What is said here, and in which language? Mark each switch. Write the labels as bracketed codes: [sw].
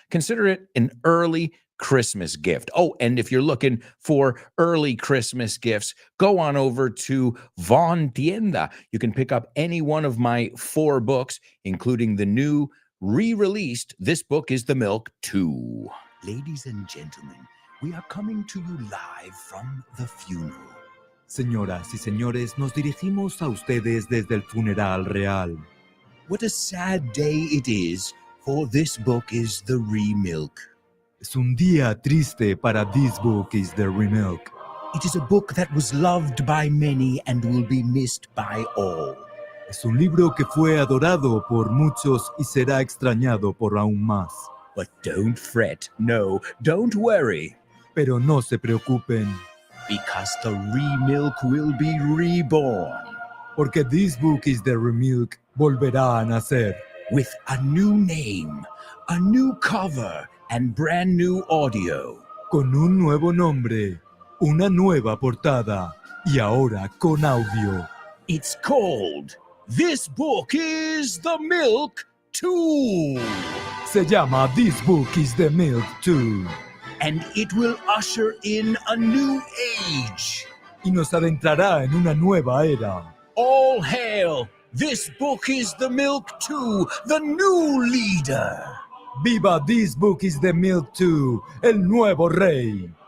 [en] Consider it an early Christmas gift. Oh, and if you're looking for early Christmas gifts, go on over to Von Tienda. You can pick up any one of my 4 books, including the new re-released This Book is the Milk 2. Ladies and gentlemen, we are coming to you live from the funeral. [es] Señoras y señores, nos dirigimos a ustedes desde el funeral real. [en] What a sad day it is, for this book is the remilk. [es] Es un día triste para This Book is the Remilk. [en] It is a book that was loved by many and will be missed by all. [es] Es un libro que fue adorado por muchos y será extrañado por aún más. [en] But don't fret, no, don't worry, [es] Pero no se preocupen, [en] because the remilk will be reborn [es] porque This Book is the Remilk volverá a nacer [en] with a new name, a new cover, and brand new audio. [es] con un nuevo nombre, una nueva portada y ahora con audio. [en] It's called This Book is the Milk 2. [es] Se llama This Book is the Milk 2 [en] And it will usher in a new age. [es] y nos adentrará en una nueva era. [en] All hail! This Book is the Milk 2, the new leader. [es] ¡Viva This Book is the Milk 2, el nuevo rey!